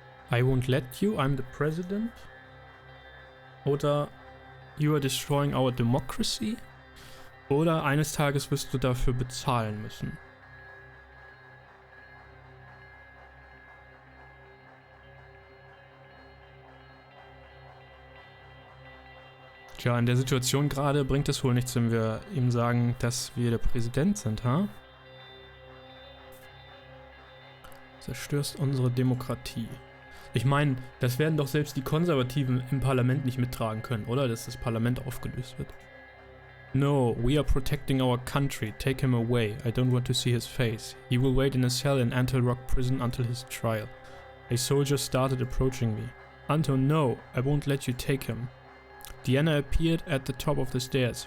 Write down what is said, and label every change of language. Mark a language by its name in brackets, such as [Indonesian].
[English] I won't let you, I'm the President. Oder you are destroying our democracy. [German] Oder eines Tages wirst du dafür bezahlen müssen. Tja, in der Situation gerade bringt es wohl nichts, wenn wir ihm sagen, dass wir der Präsident sind, ha? Zerstörst unsere Demokratie. Ich meine, das werden doch selbst die Konservativen im Parlament nicht mittragen können, oder? Dass das Parlament aufgelöst wird. [English] No, we are protecting our country. Take him away. I don't want to see his face. He will wait in a cell in Anton Rock prison until his trial. A soldier started approaching me. Anton, no, I won't let you take him. Diana appeared at the top of the stairs.